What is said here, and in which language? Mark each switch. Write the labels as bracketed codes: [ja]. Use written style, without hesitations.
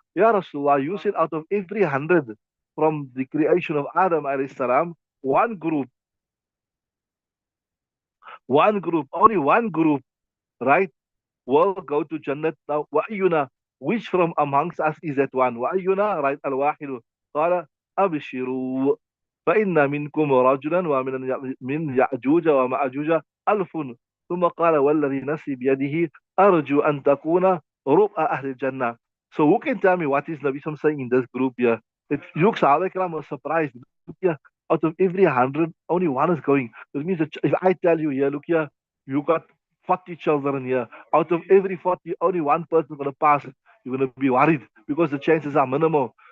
[en] Ya Rasulullah, you said out of every 100 from the creation of Adam alayhi salam, only one group, right, will go to Jannat. Now, [ar] وَأَيُّنَا, [en] which from amongst us is that one? [ar] وَأَيُّنَا, right, الْوَاحِدُ. قال أبشروا فإن منكم رجلا ومن من يأجوج ومأجوج ألف. ثم قال والذي نفسي بيده أرجو أن تكون ربع أهل الجنة. [en] So who can tell me what is Nabi Sam saying in this group here? It looks Sahaba Ikram was surprised. Look here, out of every 100, only one is going. That means that if I tell you here, look here, you got 40 children here. Out of every 40, only one person is going to pass. You're going to be worried because the chances are minimal.